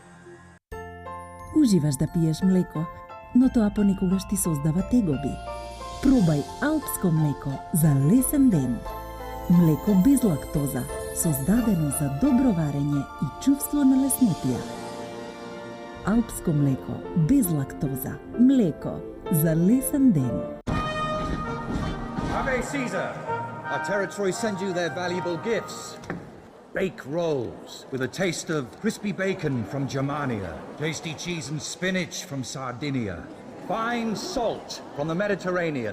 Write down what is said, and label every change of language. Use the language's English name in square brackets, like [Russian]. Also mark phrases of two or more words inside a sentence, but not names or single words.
[Macedonian] Уживаш да пиеш млеко, но тоа понекогаш ти создава тегоби. Пробај алпско млеко за лесен ден. Млеко без лактоза, создадено за добро варење и чувство на леснотија. Алпско млеко без лактоза. Млеко за лесен ден. [Latin] Ave Caesar! [English] Our territory sends you their valuable gifts. Bake rolls with a taste of crispy bacon from Germania, tasty cheese and spinach from Sardinia, fine salt from the Mediterranean.